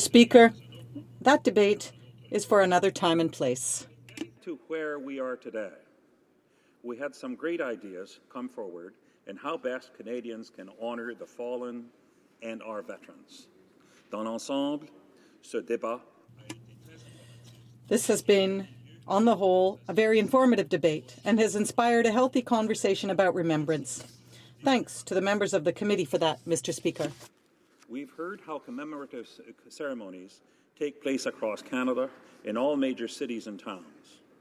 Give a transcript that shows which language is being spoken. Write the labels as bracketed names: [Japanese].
[English] Speaker, that debate is for another time and place. To where we are today, we had some great ideas come forward in how best Canadians can honour the fallen and our veterans. [French] Dans l'ensemble, ce débat. [English] This has been on the whole, a very informative debate and has inspired a healthy conversation about remembrance. Thanks to the members of the committee for that, Mr. Speaker. We've heard how commemorative ceremonies take place across Canada in all major cities and towns.